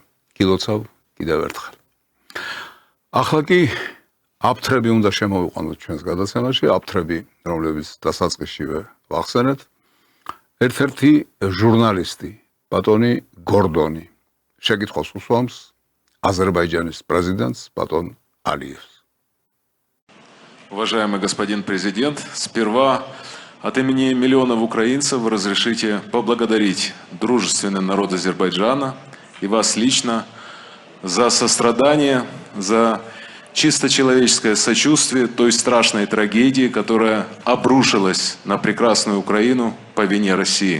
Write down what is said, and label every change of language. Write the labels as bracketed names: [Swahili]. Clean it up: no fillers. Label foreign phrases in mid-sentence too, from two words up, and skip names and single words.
[Georgian] გილოცავ კიდევ ერთხელ. ახლა კი აფთრები უნდა შემოვიყვანოთ ჩვენს გადაცემაში, აფთრები, რომლებიც დასაწყისშივე ვახსენეთ. ერთ-ერთი ჟურნალისტი, ბატონი გორდონი, შეკითხვას უსვამს Азербайджанის президентს ბატონ Алиевს. [Russian] Уважаемый господин президент, сперва от имени миллионов украинцев разрешите поблагодарить дружественный народ Азербайджана и вас лично за сострадание, за чисто человеческое сочувствие той страшной трагедии, которая обрушилась на прекрасную Украину по вине России.